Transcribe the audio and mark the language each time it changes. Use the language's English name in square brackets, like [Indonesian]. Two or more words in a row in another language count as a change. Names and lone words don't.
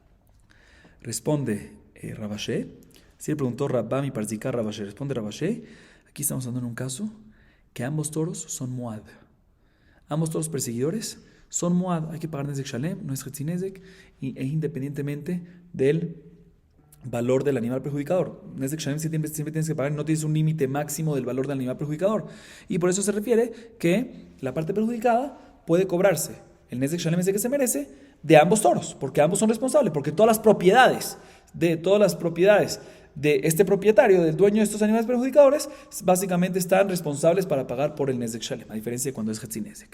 [Spanish] Responde Rabashé, si le preguntó Rabba mi Parzika a Rabashé, responde Rabashé, aquí estamos hablando en un caso que ambos toros son Moad. Ambos toros perseguidores son Moad, hay que pagar [Hebrew] נזק שלם, [Spanish] no es Hetzinezek, e independientemente del valor del animal perjudicador. [Hebrew] נזק שלם [Spanish] siempre tienes que pagar, no tienes un límite máximo del valor del animal perjudicador. Y por eso se refiere que la parte perjudicada puede cobrarse el [Hebrew] נזק שלם [Spanish] ese que se merece de ambos toros, porque ambos son responsables, porque todas las propiedades de este propietario, del dueño de estos animales perjudicadores, básicamente están responsables para pagar por el [Hebrew] נזק שלם, [Spanish] a diferencia de cuando es Hetzinezek.